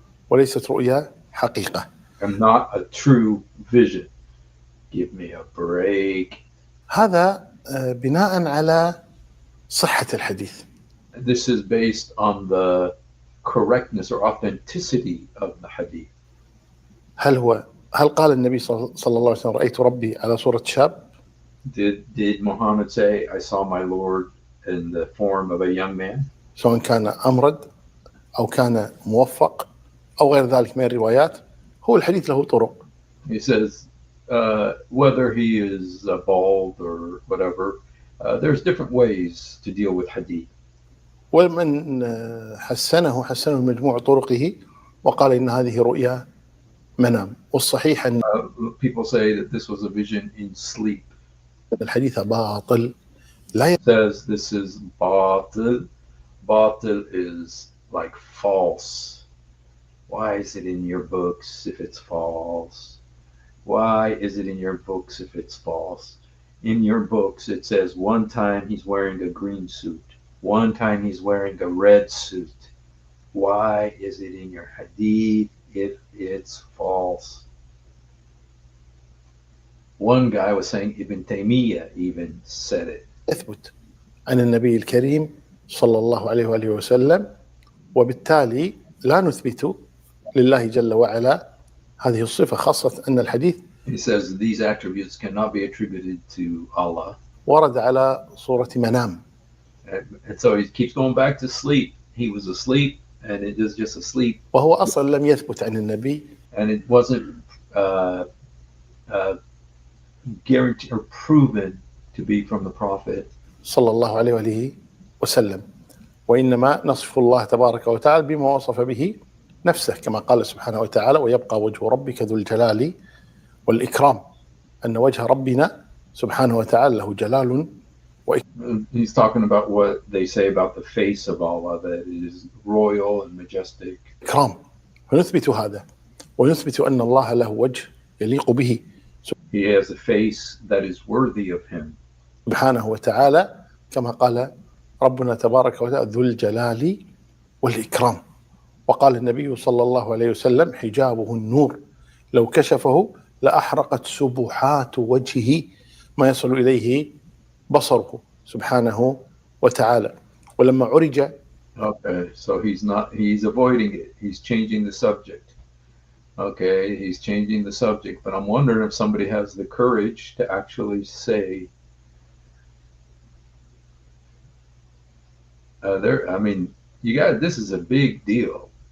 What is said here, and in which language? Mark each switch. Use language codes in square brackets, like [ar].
[ar] وليست رؤيا حقيقة. [en] And not a true vision. Give me a break. [ar] هذا بناء على صحة الحديث. [en] This is based on the correctness or authenticity of the hadith. [ar] هل قال النبي صلى الله عليه وسلم رأيت ربي على صورة شاب؟ [en] Did Muhammad say, I saw my Lord in the form of a young man? [ar] سواء كان أمرد أو كان موفق أو غير ذلك من الروايات، هو الحديث له طرق. [en] He says, whether he is bald or whatever, there's different ways to deal with hadith. [ar] ومن حسنه مجموع طرقه وقال إن هذه رؤيا منام. والصحيح أن [en] people say that this was a vision in sleep. [ar] الحديث باطل. لا [en] says this is batil. Batil is like false. Why is it in your books if it's false? Why is it in your books if it's false? In your books it says one time he's wearing a green suit. One time he's wearing a red suit. Why is it in your hadith if it's false? One guy was saying Ibn Taymiyyah even said it. [ar] يثبت عن النبي الكريم صلى الله عليه وآله وسلم، وبالتالي لا نثبت لله جل وعلا هذه الصفة، خاصة أن الحديث [en] He says these attributes cannot be attributed to Allah. [ar] ورد على صورة منام. [en] And so he keeps going back to sleep. He was asleep and it is just asleep. [ar] وهو أصلا لم يثبت عن النبي. [en] And it wasn't guaranteed or proven to be from the Prophet. [ar] صلى الله عليه وآله وسلم. وإنما نصف الله تبارك وتعالى بما وصف به نفسه، كما قال سبحانه وتعالى: ويبقى وجه ربك ذو الجلال والإكرام. أن وجه ربنا سبحانه وتعالى له جلال وإكرام. [en] He's talking about what they say about the face of Allah, that it is royal and majestic. [ar] إكرام. ونثبت هذا، ونثبت أن الله له وجه يليق به. [en] He has a face that is worthy of him. [ar] سبحانه وتعالى كما قال ربنا تبارك وتعالى: ذو الجلال والإكرام. وقال النبي صلى الله عليه وسلم: حجابه النور لو كشفه لأحرقت سبحات وجهه ما يصل إليه بصره سبحانه وتعالى. ولما عرج. [en] Okay, so he's avoiding it. He's changing the subject. Okay, he's changing the subject, but I'm wondering if somebody has the courage to actually say, this is a big deal.